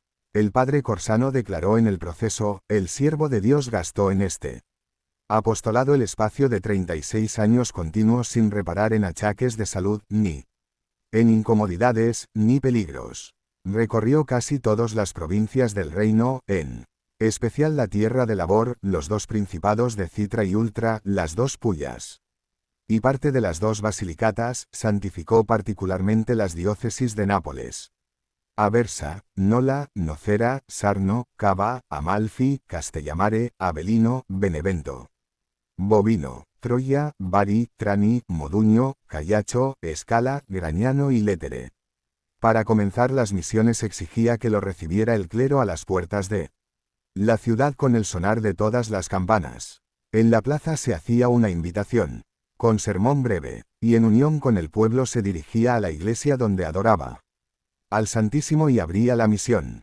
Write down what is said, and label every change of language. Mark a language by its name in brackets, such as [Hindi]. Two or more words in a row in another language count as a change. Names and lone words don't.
[Spanish] El padre Corsano declaró en el proceso, el siervo de Dios gastó en este apostolado el espacio de 36 años continuos sin reparar en achaques de salud, ni en incomodidades, ni peligros. Recorrió casi todas las provincias del reino, en especial la tierra de Labor, los dos principados de Citra y Ultra, las dos Pullas y parte de las dos Basilicatas, santificó particularmente las diócesis de Nápoles, Aversa, Nola, Nocera, Sarno, Cava, Amalfi, Castellamare, Avellino, Benevento, Bovino, Troya, Bari, Trani, Moduño, Callacho, Escala, Grañano y Létere. Para comenzar las misiones exigía que lo recibiera el clero a las puertas de la ciudad con el sonar de todas las campanas. En la plaza se hacía una invitación, con sermón breve, y en unión con el pueblo se dirigía a la iglesia donde adoraba al Santísimo y abría la misión.